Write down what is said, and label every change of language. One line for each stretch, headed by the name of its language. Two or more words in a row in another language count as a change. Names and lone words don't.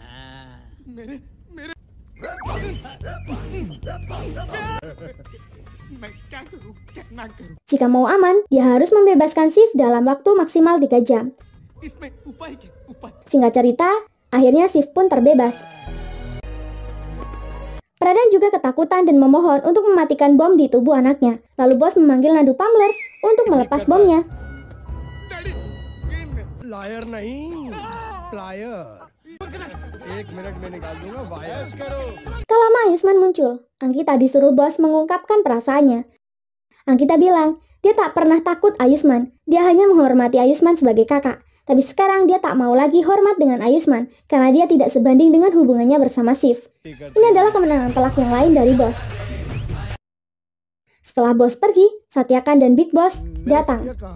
Indonesian: Jika mau aman, dia harus membebaskan Shiv dalam waktu maksimal 3 jam. Singkat cerita, akhirnya Shiv pun terbebas. Pradhan juga ketakutan dan memohon untuk mematikan bom di tubuh anaknya. Lalu bos memanggil Nandu Pamler untuk melepas bomnya.
Hindi: लायर नहीं, प्लायर. 1 मिनट में निकाल दूंगा, वायर्स करो.
Indonesian: Tak lama Ayushmann muncul. Ankita disuruh bos mengungkapkan perasaannya. Ankita bilang, dia tak pernah takut Ayushmann. Dia hanya menghormati Ayushmann sebagai kakak. Tapi sekarang dia tak mau lagi hormat dengan Ayushmann karena dia tidak sebanding dengan hubungannya bersama Shiv. Ini adalah kemenangan telak yang lain dari bos. Setelah bos pergi, Satyakan dan Big Boss datang.